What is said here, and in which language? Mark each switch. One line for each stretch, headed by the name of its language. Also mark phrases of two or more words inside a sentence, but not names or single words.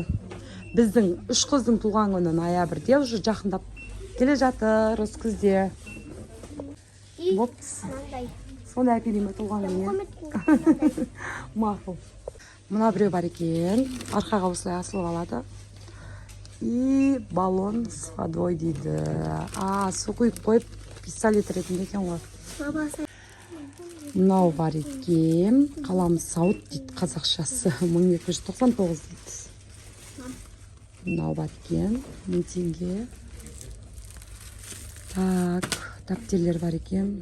Kazakh: Біздің 3 қыздың туған күні ноябрьде уже жақындап келе жатыр осы күзде. Бопс. Соны әкелейме туған күніне. Мақұл. Мына біреу бар екен. Арқаға осылай асылып алады.
Russian: И баллон с водой дейді.
Kazakh: Су құйып қойып пистолет ретінде екен ғой. Мынау бар екен. Қаламыз сауыт дейді қазақшасы. 1299 дейді. Мынау бар екен. 1000 теңге. Так, дәптерлер бар екен.